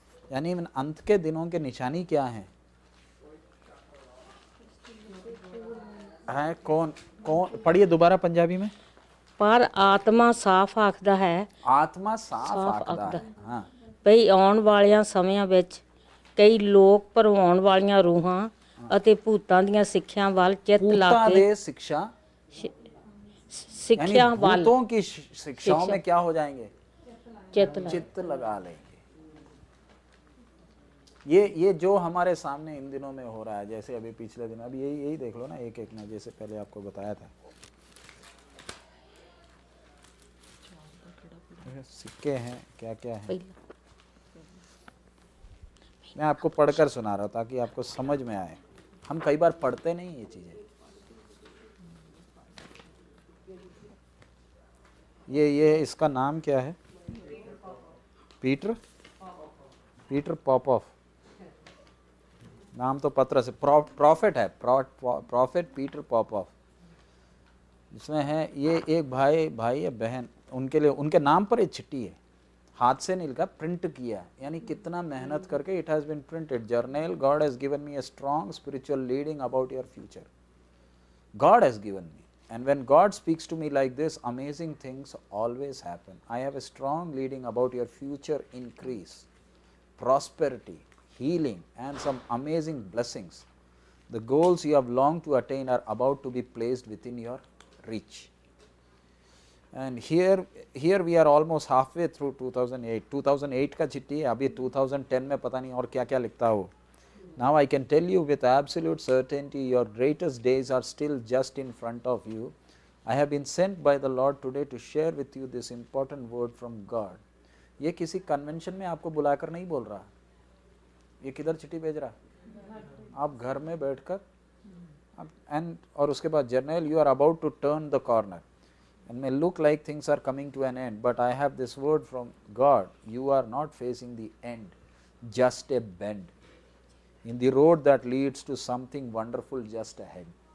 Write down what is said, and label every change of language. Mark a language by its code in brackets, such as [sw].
[hi] यानी अंत के दिनों के निशानी क्या हैं? है कौन कौन? पढ़िए दोबारा पंजाबी में। [pa] ਪਰ ਆਤਮਾ ਸਾਫ਼ ਆਖਦਾ ਹੈ, [hi] आत्मा साफ आखदा है। हाँ, [pa] ਭਈ ਆਉਣ ਵਾਲਿਆਂ ਸਮਿਆਂ ਵਿੱਚ ਕਈ ਲੋਕ ਭਰਮਾਉਣ ਵਾਲੀਆਂ ਰੂਹਾਂ ਅਤੇ ਭੂਤਾਂ ਦੀਆਂ ਸਿੱਖਿਆ ਵੱਲ ਚਿੱਤ ਲਾ [hi] भूता [pa] ਕੇ [hi] दे शिक्षा, यानी [pa] ਸਿੱਖਿਆ ਵੱਲ [hi] भूतों की शिक्षाओं में क्या हो जाएंगे? चित्त लगा लेंगे। ये जो हमारे सामने इन दिनों में हो रहा है, जैसे अभी पिछले दिन, अभी यही देख लो ना, एक एक ना, जैसे पहले आपको बताया था सिक्के हैं, क्या क्या है, मैं आपको पढ़कर सुना रहा हूँ ताकि आपको समझ में आए। हम कई बार पढ़ते नहीं ये चीजें। ये इसका नाम क्या है? पीटर पॉपॉफ। नाम तो पत्र से प्रॉफिट है, प्रॉफिट पीटर पॉपॉफ। इसमें है ये एक भाई या बहन, उनके लिए उनके नाम पर एक चिट्ठी है, हाथ से नहीं लिखा, प्रिंट किया, यानी कितना मेहनत करके [en] It has been printed. Journal, God has given me a strong spiritual leading about your future. God has given me, and when God speaks to me like this, amazing things always happen. I have a strong leading about your future increase, prosperity, healing, and some amazing blessings. The goals you have longed to attain are about to be placed within your reach. And here we are almost halfway through 2008. [hi] 2008 का चिट्ठी है, अभी 2010 में पता नहीं और क्या क्या लिखता हो। [en] Now I can tell you with absolute certainty, your greatest days are still just in front of you. I have been sent by the Lord today to share with you this important word from God. [hi] ये किसी convention में आपको बुलाकर नहीं बोल रहा, ये किधर चिट्ठी भेज रहा? आप घर में बैठकर, एंड और उसके बाद journal, [en] you are about to turn the corner and may look like things are coming to an end, but I have this word from God. You are not facing the end, just a bend in the road that leads to something wonderful just ahead.